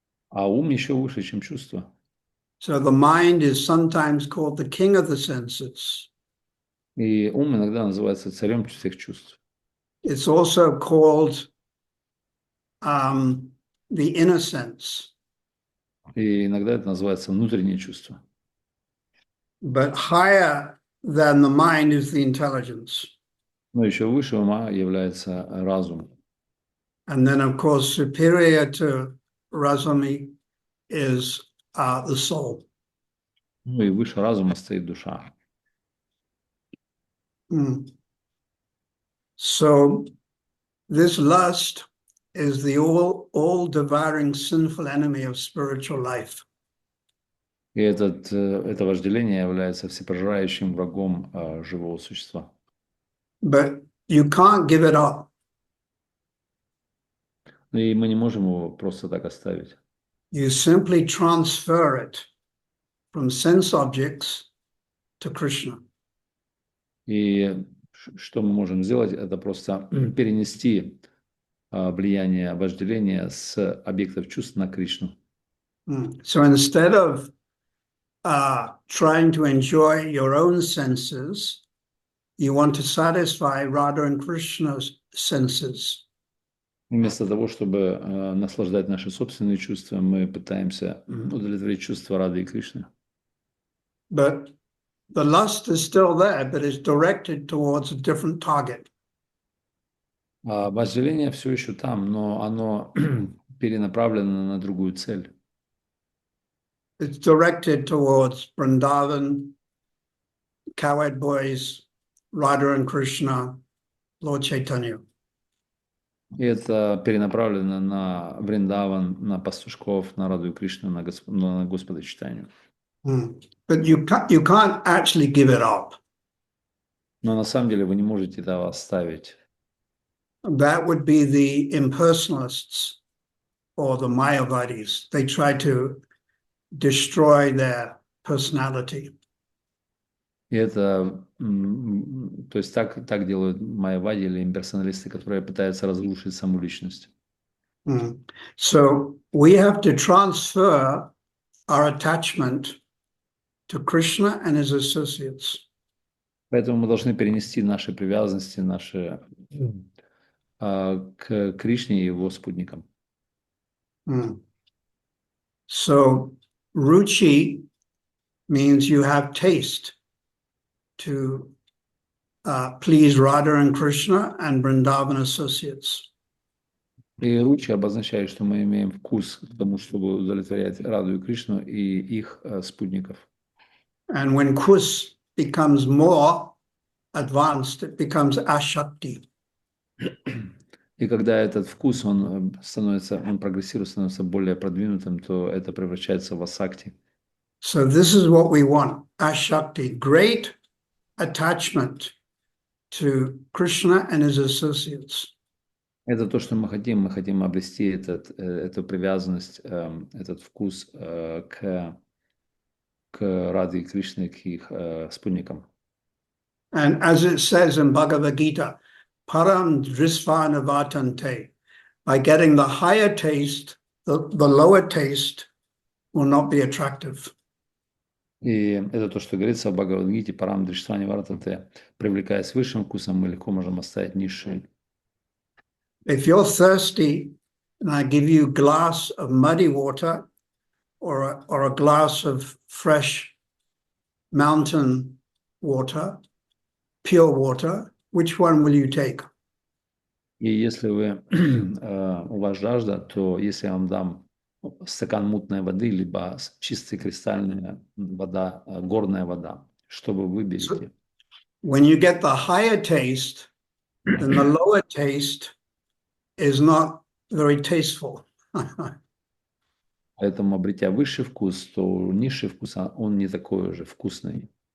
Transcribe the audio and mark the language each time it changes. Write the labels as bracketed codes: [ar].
[ru] А ум еще выше, чем чувства. [en] So the mind is sometimes called the king of the senses. [ru] И ум иногда называется царем всех чувств. [en] It's also called the inner sense. [ru] И иногда это называется внутреннее чувство. [en] But higher than the mind is the intelligence. [ru] Но еще выше ума является разум. [en] And then, of course, superior to rasami is the soul. [ru] Ну и выше разума стоит душа. [en] So this lust is the all-devouring sinful enemy of spiritual life. [ru] И это вожделение является всепожирающим врагом живого существа. [en] But you can't give it up. [ru] И мы не можем его просто так оставить. [en] You simply transfer it from sense objects to Krishna. [ru] И что мы можем сделать, это просто перенести влияние вожделения с объектов чувств на Кришну. [en] So instead of trying to enjoy your own senses, you want to satisfy Radha and Krishna's senses. [ru] Вместо того, чтобы наслаждать наши собственные чувства, мы пытаемся удовлетворить чувства Рады и Кришны. [en] But the lust is still there, but it's directed towards a different target. [ru] Вожделение все еще там, но оно перенаправлено на другую цель. [en] It's directed towards Vrindavan, cowherd boys, Radha and Krishna, Lord Chaitanya. [ru] И это перенаправлено на Вриндаван, на пастушков, на Раду и Кришну, на Господа Чайтанью. [en] But you can't actually give it up. [ru] Но на самом деле вы не можете этого оставить. [en] That would be the impersonalists or the Mayavadis. They try to destroy their personality. [ru] И это, то есть так делают майявади или имперсоналисты, которые пытаются разрушить саму личность. [en] So we have to transfer our attachment to Krishna and his associates. [ru] Поэтому мы должны перенести наши привязанности, наши к Кришне и его спутникам. [en] So ruchi means you have taste to please Radha and Krishna and Vrindavan associates. [ru] И ручи обозначает, что мы имеем вкус к тому, чтобы удовлетворять Раду и Кришну и их спутников. [en] And when kus becomes more advanced, it becomes ashakti. [ru] И когда этот вкус, он прогрессирует, становится более продвинутым, то это превращается в асакти. [en] So this is what we want, ashakti, great attachment to Krishna and his associates. [ru] Это то, что мы хотим обрести эту привязанность, этот вкус к Раде и Кришне, к их спутникам. [en] And as it says in Bhagavad Gita, [sa] param drisvana vatante, [en] by getting the higher taste, the lower taste will not be attractive. [ru] И это то, что говорится в Бхагавад-гите, [sa] парам дриштвани вартате, [ru] привлекаясь высшим вкусом, мы легко можем оставить низший. [en] If you're thirsty and I give you a glass of muddy water or a glass of fresh mountain water, pure water, which one will you take? [ru] И если у вас жажда, то если я вам дам стакан мутной воды, либо чистая кристальная вода, горная вода, что вы выберете? [en] When you get the higher taste, then the lower taste is not very tasteful. [ru] Поэтому, обретя высший вкус, то низший вкус, он не такой уже вкусный.